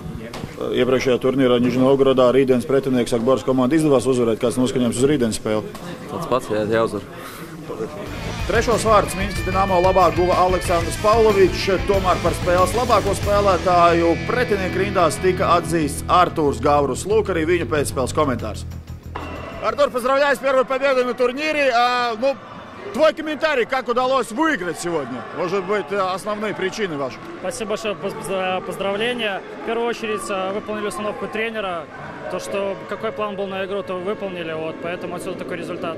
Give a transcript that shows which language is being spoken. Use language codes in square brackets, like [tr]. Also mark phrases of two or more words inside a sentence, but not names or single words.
[lv] Iepriekšējā turnīrā Nižņovgorodā rītdienas pretinieks Akbars komanda izdevās uzvarēt. Kāds noskaņojums uz rītdienas spēli? Tāds pats jāuzvar. Trešos vārdus Mīnskas Dinamo labāk guva Aleksandrs Pavlovičs, tomēр par spēles labāko spēlētāju pretinieku rindās tika atzīsts Artūrs Gavrus. Lūk arī viņa pēcspēles komentārs. [ru] Артур, поздравляю с первой победой на турнире. Твой комментарий, как удалось выиграть сегодня? Может быть, основные причины ваши? Спасибо большое за поздравления. В первую очередь выполнили установку тренера. То, что какой план был на игру, то выполнили. Поэтому отсюда такой результат.